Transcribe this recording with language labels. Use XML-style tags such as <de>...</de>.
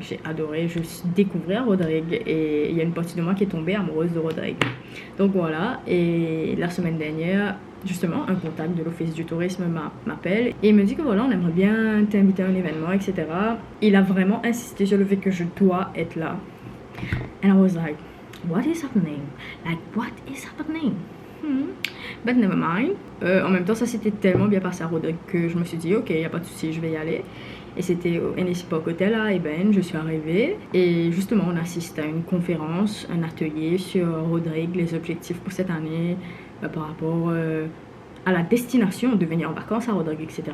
<fr>J'ai adoré juste découvrir Rodrigue. Et il y a une partie de moi qui est tombée amoureuse de Rodrigue. Donc voilà. Et la semaine dernière, justement, un contact de l'Office du tourisme m'appelle. Et il me dit que voilà, on aimerait bien t'inviter à un événement, etc. Il a vraiment insisté sur le fait que je dois être là.</fr> <en>And I was like, what is happening? Like, what is happening? But never mind.</en> <fr>En même temps, ça s'était tellement bien passé à Rodrigue que je me suis dit, ok, il n'y a pas de souci, je vais y aller. Et c'était au NSI Park Hotel à Eben, je suis arrivée. Et justement, on assiste à une conférence, un atelier sur Rodrigue, les objectifs pour cette année, par rapport à la destination de venir en vacances à Rodrigue, etc.</fr>